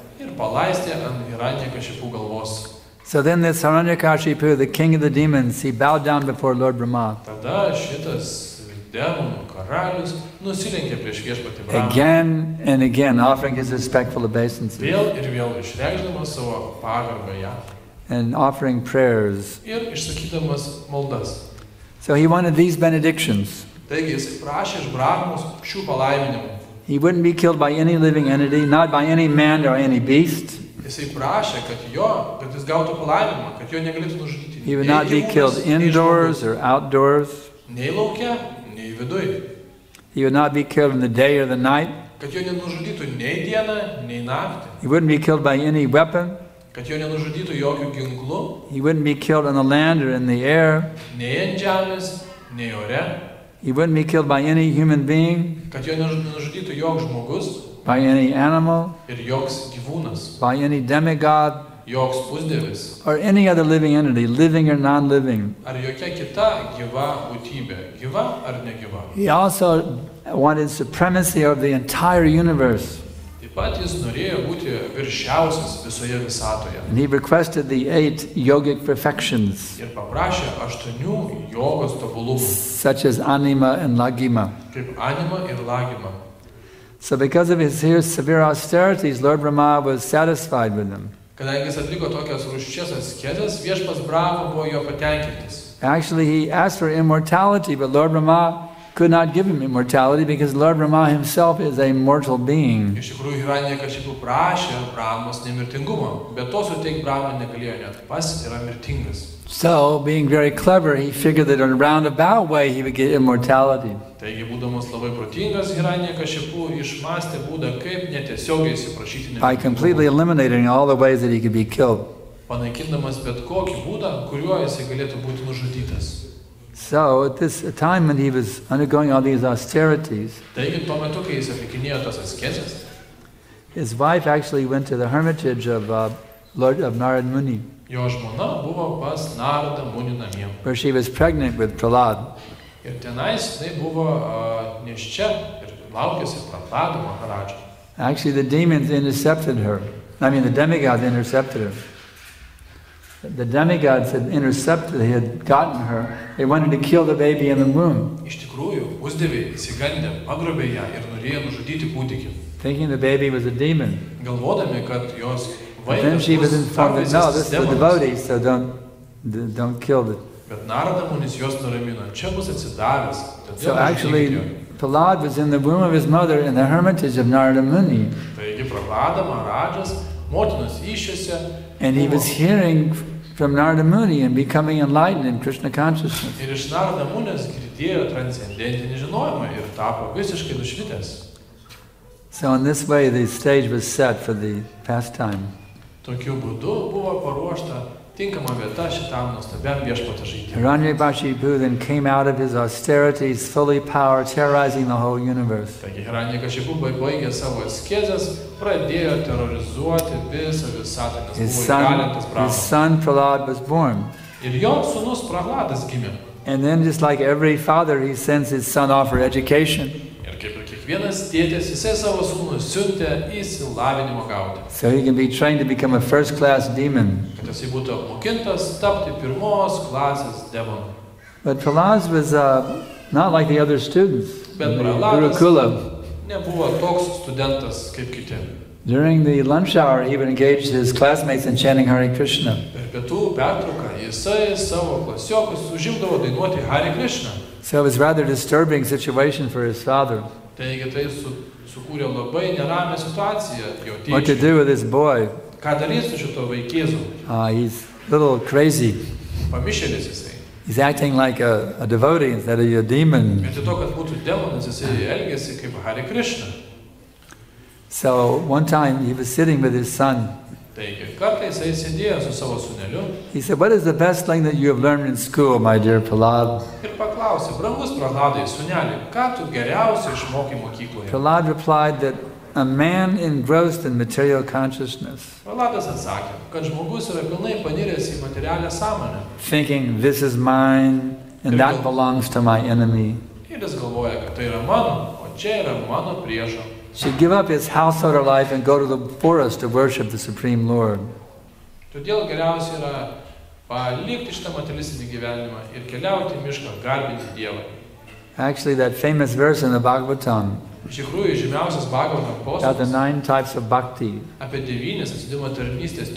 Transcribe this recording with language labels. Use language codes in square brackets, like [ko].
[lt] ir palaistė ant Hiranyakashipu galvos. [en] So then this Hiranyakashipu, the king of the demons, he bowed down before Lord Brahma. [lt] Tada šitas demonų karalius nusilenkė prieš viešpatį Brahmą. [en] Again and again, offering his respectful obeisances [lt] Vėl ir vėl išreikšdamas savo pagarbą jam [en] and offering prayers. [lt] ir išsakydamas maldas. [en] So he wanted these benedictions. [lt] Taigi jis prašė iš Brahmos šių palaiminimų. [en] He wouldn't be killed by any living entity, not by any man or any beast. [lt] Jisai prašė, kad jis gautų palaiminimą, kad jo negalėtų nužudyti. [en] He would not be killed indoors or outdoors. [lt] Nei lauke, nei viduj. [en] He would not be killed in the day or the night. [lt] Kad jo nenužudytų nei dieną, nei naktį. [en] He wouldn't be killed by any weapon. [lt] Kad jo nenužudytų jokių ginklų. [en] He wouldn't be killed on the land or in the air. [lt] Nei ant žemės, nei ore. [en] He wouldn't be killed by any human being, [lt] Kad jo nenužudytų joks žmogus [en] by any animal, [lt] ir joks gyvūnas, [en] by any demigod, [lt] joks pusdievis [en] or any other living entity, living or non-living. [lt] ar jokia kita gyva būtybė, gyva ar negyva. [en] He also wanted supremacy over the entire universe. [lt] Taip pat jis norėjo būti viršiausias visoje visatoje [en] And he requested the 8 yogic perfections, [lt] ir paprašė 8 jogos tobulumų, [en] such as anima and lagima. [lt] kaip anima ir lagima. [en] So because of his severe austerities, Lord Brahma was satisfied with them. [lt] Kadangi jis atliko tokias rūsčias askezes, viešpas Brahma buvo jo patenkintas. [en] Actually, he asked for immortality, but Lord Brahma could not give him immortality because Lord Brahma himself is a mortal being. [lt] Iš tikrųjų, Hiranyakashipu prašė Brahmos nemirtingumo, bet to suteikti Brahma negalėjo, net pats yra mirtingas. [en] So, being very clever, he figured that in a roundabout way he would get immortality. [lt] Taigi, būdamas labai protingas, Hiranyakashipu išmastė būdą, kaip netiesiogiai įsiprašyti [en] By completely eliminating all the ways that he could be killed. [lt] panaikindamas bet kokį būdą, kuriuo jisai galėtų būti nužudytas. [en] So at this time when he was undergoing all these austerities, [lt] Taigi tuo metu, kai jis atlikinėjo tos askezes, [en] his wife actually went to the hermitage of Narad Muni, [lt] jo žmona buvo pas Naradą Munį namie. [en] where she was pregnant with Prahlad. [lt] Ir tenais jinai buvo nėščia ir laukėsi Prahlada Maharadžą. [en] Actually, the demons intercepted her. I mean, the demigods intercepted her. The demigods had intercepted, they had gotten her. They wanted to kill the baby in the womb, [lt] Iš tikrųjų, pusdieviai įsigandė, pagrobė ją ir norėjo nužudyti kūdikį. [en] thinking the baby was a demon. [lt] Galvodami, kad jos [en] But then [lt] vaikas [en] she was [lt] bus [en] informed that no, this is the devotee, so don't kill the. [lt] Bet Narada Munis jos nuramino, čia bus atsidavęs. [en] So actually, Prahlad was in the womb of his mother in the hermitage of Narada Muni. [lt] Taigi Prahlada Maharadžas motinos įsčiose [en] And he was hearing from Narada Muni and becoming enlightened in Krishna consciousness. [lt] ir iš Narada Munės girdėjo transcendentinį žinojimą ir tapo visiškai nušvitęs. [en] So in this way, the stage was set for the pastime. [lt] Tokiu būdu buvo paruošta tinkama vieta šitam nuostabiam viešpaties žaidimui. [en] Hiranyakashipu then came out of his austerities, fully power, terrorizing the whole universe. [lt] Taigi Hiranyakashipu baigė savo askezes, pradėjo terrorizuoti visą visatą, nes [en] His [lt] buvo įgalintas Brahma. [en] son Prahlad was born. [lt] Ir jo sūnus Prahladas gimė. [en] And then just like every father, he sends his son off for education, [lt] Ir kaip ir kiekvienas tėtis, jisai savo sūnų siuntė įsilavinimo gauti. [en] so he can be trained to become a first-class demon. [lt] Kad jisai būtų apmokintas tapti pirmos klasės demonu. [en] But Prahlad was not like the other students [lt] Bet [en] in the [lt] Prahladas [en] Gurukula. [lt] nebuvo toks studentas kaip kiti. [en] During the lunch hour, he would engage his classmates in chanting Hare Krishna. [lt] Per pietų pertrauką jisai savo klasiokus užimdavo dainuoti Hare Krishna. [en] So it was a rather disturbing situation for his father. [lt] Taigi tai sukūrė labai neramią situaciją jo [en] What to [lt] tėčiui. [en] do with this boy? [lt] Ką darys su šito vaikėzu? [en] He's a little crazy. [lt] Pamišėlis jisai. [en] He's acting like a devotee instead of a demon. [lt] Vietoj to, kad būtų demonas, jisai elgėsi kaip Hare Krishna. [en] So one time he was sitting with his son. [lt] Taigi, kartais jisai sėdėjo su savo sūneliu [en] He said, "What is the best thing that you have learned in school, my dear Prahlad?" [lt] ir paklausė, brangus Prahladai, sūneli, ką tu geriausiai išmokai mokykloje? [en] Prahlad replied that a man engrossed in material consciousness, [lt] Prahladas atsakė, kad žmogus yra pilnai paniręs į materialią sąmonę. [en] thinking this is mine and that belongs to my enemy, [lt] Ir jis galvoja, kad tai yra mano, o čia yra mano priešo. [en] should give up his householder life and go to the forest to worship the Supreme Lord. [lt] Todėl geriausia yra palikti šitą materialistinį gyvenimą ir keliauti į mišką, garbinti Dievą. [en] Actually, that famous verse in the Bhagavatam [lt] Iš tikrųjų, žymiausias Bhagavatam [en] about the [lt] posakis [en] 9 types of bhakti [lt] apie 9 atsidimo tarnystės